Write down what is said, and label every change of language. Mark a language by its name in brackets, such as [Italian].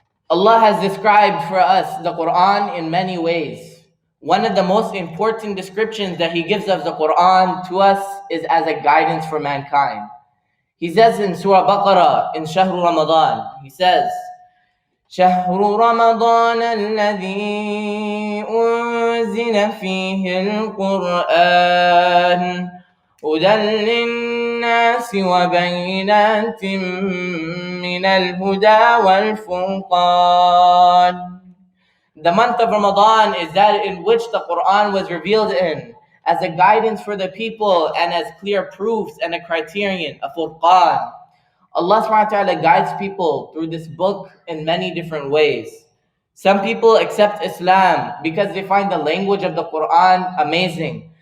[English] Allah has described for us the Quran in many ways. One of the most important descriptions that He gives of the Quran to us is as a guidance for mankind. He says in Surah Baqarah, in Shahr Ramadan, He says, [Arabic] شهر رمضان الذي أنزل فيه القرآن هدى للناس وبينات من الهدى والفرقان. [English] The month of Ramadan is that in which the Quran was revealed in, as a guidance for the people and as clear proofs and a criterion, a furqan. Allah subhanahu wa ta'ala guides people through this book in many different ways. Some people accept Islam because they find the language of the Quran amazing.